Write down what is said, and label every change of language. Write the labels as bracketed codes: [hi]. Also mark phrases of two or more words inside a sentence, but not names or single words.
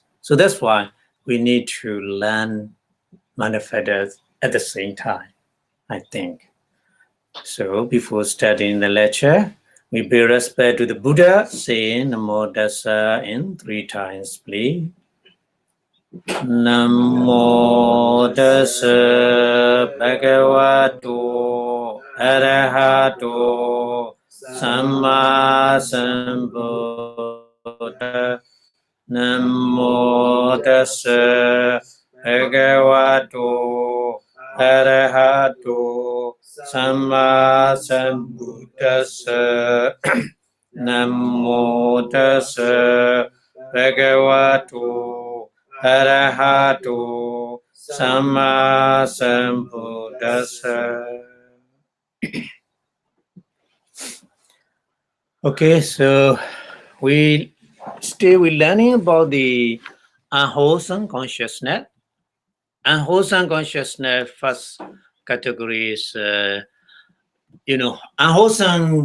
[en] So that's why we need to learn manifestors at the same time, I think. So before starting the lecture, we pay respect to the Buddha, saying [pi] Namo Tassa [en] in 3 times, please. [pi] Namo Tassa Bhagavato Arahato Samma Sambuddhassa. Namo Tassa Bhagavato Arahato Samma Sambuddhassa. Namo Tassa Bhagavato Arahato Samma Sambuddhassa. [en] Okay, so we're learning about the unwholesome consciousness. Unwholesome consciousness, first category is, unwholesome.